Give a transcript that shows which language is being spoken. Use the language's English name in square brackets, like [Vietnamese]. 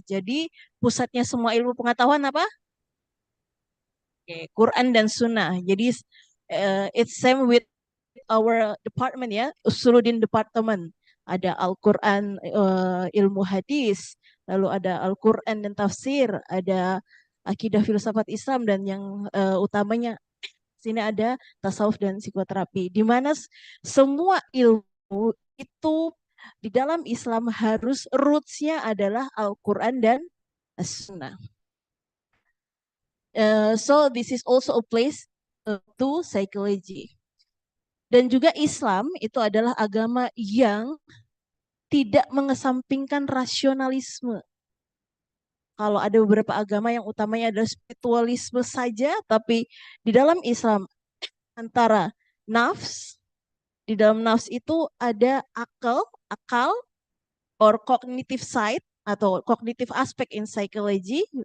[Indonesian] Jadi pusatnya semua ilmu pengetahuan apa? Okay, Quran dan Sunnah. [English] Jadi it's same with our department ya, Usuluddin Department. [Indonesian] Ada Al-Quran ilmu hadis, lalu ada Al-Quran dan tafsir, ada akidah filsafat Islam, dan yang utamanya sini ada tasawuf dan psikoterapi, di mana semua ilmu itu di dalam Islam harus roots-nya adalah Al-Quran dan As-Sunnah. [English] So this is also a place to psychology. [Indonesian] Dan juga Islam itu adalah agama yang tidak mengesampingkan rasionalisme. Kalau ada beberapa agama yang utamanya adalah spiritualisme saja, tapi di dalam Islam antara nafs, di dalam nafs itu ada akal [English] or cognitive side [Indonesian] atau [English] cognitive aspect in psychology.